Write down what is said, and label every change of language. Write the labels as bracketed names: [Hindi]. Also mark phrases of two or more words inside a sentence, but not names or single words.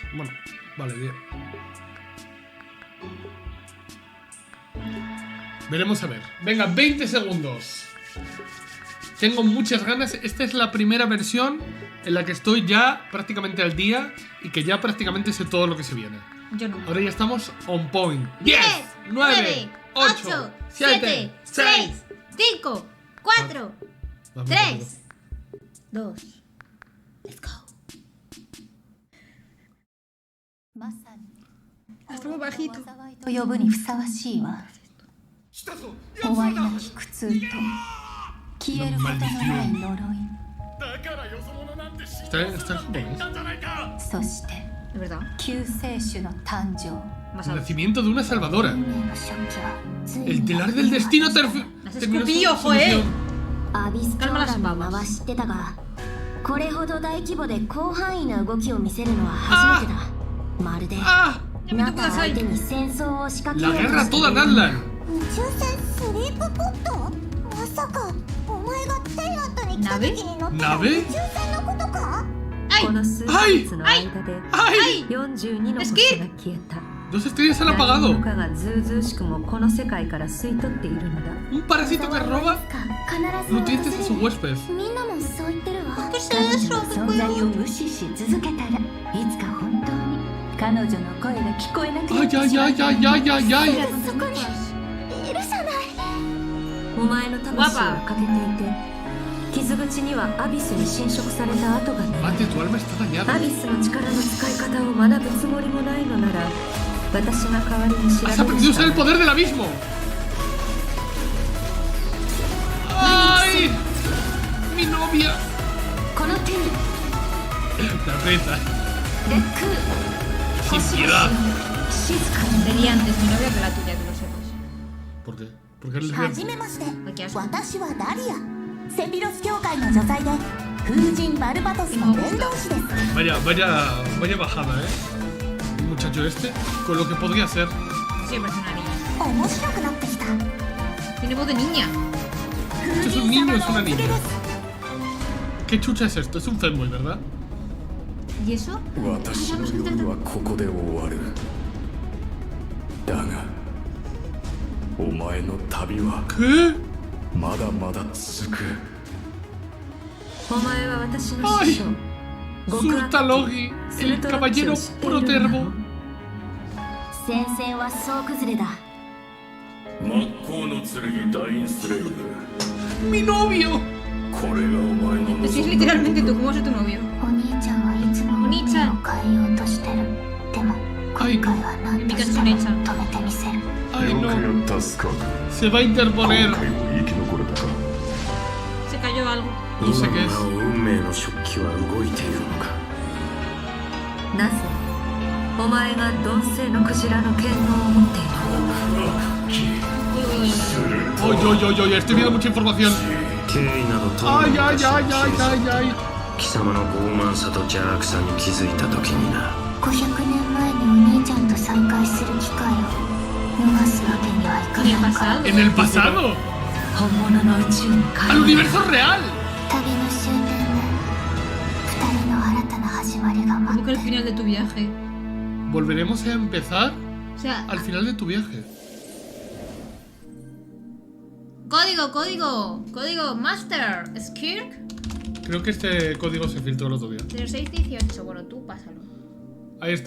[Spanish] Bueno, vale, bien. Veremos a ver. Venga, 20 segundos. Tengo muchas ganas. Esta es la primera versión en la que estoy ya prácticamente al día y que ya prácticamente sé todo lo que se viene. Yo no. Ahora ya estamos [English] on point. [Spanish] 10, 9, 8, 7, 6, 5, 4, Vamos, 3, 2. [English] Let's go. [Spanish] Hasta muy bajito. [Japanese] と呼ぶにふさわしいわ。終わりなき苦痛と消えることのない呪い。 [Spanish] ¿Está en japonés? [Japanese] そして [Spanish] ¿De verdad? [Japanese] 救世主の誕生。 [Spanish] Más El alto. nacimiento de una salvadora. [Japanese] 運命の初期はつい [Spanish] El [Japanese] に [Spanish] telar del destino terminó Las su escupillo, joder. solución. [Japanese] アビス教 [Spanish] Calma las [Japanese] 団の名 [Spanish] babas. [Japanese] は知ってたが、これほど大規模で広範囲な動きを見せるのは初めてだ。まるで ¡Ah! 中相手に戦争を仕掛け [Spanish] La [Japanese] ようと [Spanish] guerra [Japanese] してい [Spanish] toda [Japanese] る。 Dahlia. 宇宙船スリープポットまさかお前がテイラットに来た時に乗ってた宇宙船のことか ¡Ay! この数ヶ月の間で ¡Ay! 42の星が消えた。 [Spanish] Dos estrellas se han [Japanese] 何 [Spanish] apagado. [Japanese] 者かがずうずうしくもこの世界から吸い取っているのだ。 [Spanish] Un parásito que roba [Japanese] 必ず [Spanish] nutrientes a su huésped. [Japanese] みんなもそう言ってるわ。 [Spanish] ¿Qué es [Japanese] 彼女 [Spanish] eso? [Japanese] の存在を無視し続けたらいつか本当に彼女の声が聞こえなくなっ ¡Ay, て ay, しまう。 ay, ay, ay, ay, ay! そこにいるじゃないお前の魂は欠けていて、傷口にはアビスに侵食された跡がない。 [Spanish] Mate, tu alma está [Japanese] ア [Spanish] dañada. [Japanese] ビスの力の使い方を学ぶつもりもないのなら、私が代わりに調べ [Spanish] Has [Japanese] る [Spanish] aprendido a [Japanese] し [Spanish] usar [Japanese] か [Spanish] el [Japanese] ない。 [Spanish] poder del abismo. ¡Ay! Mi novia. [Japanese] この手に [Spanish] La aprieta. [Japanese] レック [Spanish] Sin piedad. [Japanese] 静かに [Spanish] Sería antes mi novia que la tuya, que lo sepas. ¿Por qué? Porque eres [Japanese] はじ [Spanish] lesbiana. [Japanese] めまして [Spanish] Qué asco. [Japanese] 私はダリアセピロス教会の女祭で風神バルバトスの伝道師です [Spanish] Vaya bajada, El muchacho este, con lo que podría ser. Sí, parece una niña. [Japanese] 面白くなってきた [Spanish] Tiene voz de niña. ¿Esto es un niño o es una niña? ¿Qué chucha es esto? Es un fanboy, ¿verdad? ¿Y eso? [Japanese] 私の夜はここで終わる。だがお前の旅は [Spanish] ¿Qué? [Japanese] まだまだ続く。お前は私の師匠。極悪 Surtalogi, スル [Spanish] el [Japanese] トロッチ [Spanish] caballero [Japanese] を知っているのだろ [Spanish] protervo. [Japanese] う。戦線は総崩れだ。真っ向の剣ダインスレイブ。 [Spanish] ¡Mi novio! [Japanese] これがお前の [Spanish] Pues es [Japanese] 望んだ [Spanish] literalmente tú, ¿cómo es tu novio? [Japanese] お兄ちゃんはいつも運命を変えようとしてる。でも今回は何としても止めてみせる。 ¡Ay, よ [Spanish] no! [Japanese] くや助かる。 [Spanish] Se va a [Japanese] 今 [Spanish] interponer. [Japanese] 回も生き残れたか。 [Spanish] Se cayó algo. No sé qué es. [Japanese] 運命の食器は動いているのか。なぜお前が鈍性のクジラの剣能を持っている。 ¡Oy, oy, oy, oy! [Spanish] Estoy viendo mucha información. [Japanese] 敬意などと ¡Ay, ay, ay, ay, ay, ay! 貴様の傲慢さと邪悪さに気づいた時にな。 500年前にお兄ちゃんと再会する機会を逃すわけにはいか [Spanish] ¿Qué [Japanese] な [Spanish] ha [Japanese] いから [Spanish] pasado? ¡En el pasado! [Japanese] 本物の宇宙に [Spanish] ¡Al [Japanese] 帰る。 [Spanish] universo real! [Japanese] 旅の終点で2人の新たな始まりが [Spanish] Como [Japanese] 待 [Spanish] que [Japanese] っ [Spanish] el [Japanese] てる。 [Spanish] final de tu viaje. Volveremos a empezar O sea, al final de tu viaje. Código Master Skirk Creo que este código se filtró el otro día. 0618. Bueno, tú pásalo. Ahí está.